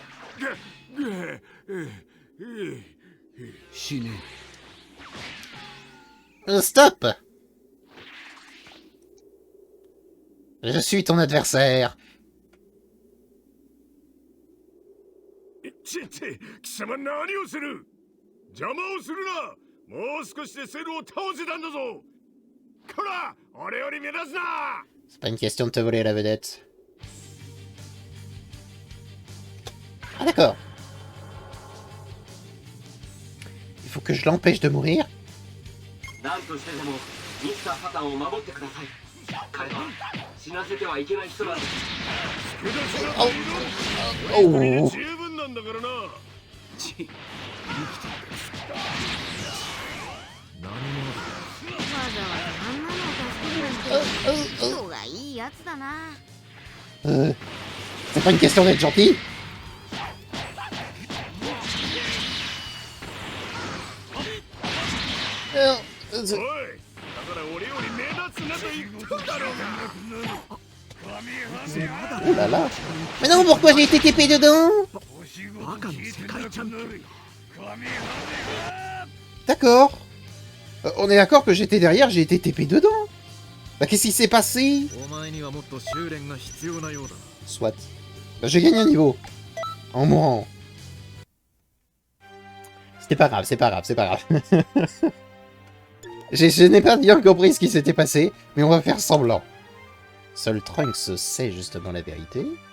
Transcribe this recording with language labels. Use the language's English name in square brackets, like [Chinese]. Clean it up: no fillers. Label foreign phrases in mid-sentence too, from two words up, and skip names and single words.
[Japanese] 死ね。 [French] Stop! Je suis ton adversaire. [Japanese] ちって貴様何をする？邪魔をするな。もう少しでセルを倒せたんだぞ。こら、俺より目立つな。 [French] C'est pas une question de te voler la vedette. Ah d'accord. Il faut que je l'empêche de mourir. [Japanese] 何としてでもミスター・サタンを守ってください。彼は死なせてはいけない人なんです。 Oh. 十分なんだからな。ち、生きてる。何者だ。わざわざあんなのを助けるなんて人がいいやつだな。 [French] C'est pas une question d'être gentil. Oh [Japanese] おい、だから俺より目立つなと言っただろうが。 [French] là là. Mais non, pourquoi j'ai été TP dedans? [Japanese] バカの世界チャンピオン。 [French] D'accord. On est d'accord que j'étais derrière, j'ai été TP dedans. Bah qu'est-ce qui s'est passé? [Japanese] お前にはもっと修練が必要なようだ。 [French] Soit. Bah, j'ai gagné un niveau. En mourant. C'était pas grave, c'est pas grave, c'est pas grave. Je n'ai pas bien compris ce qui s'était passé, mais on va faire semblant. Seul Trunks sait justement la vérité.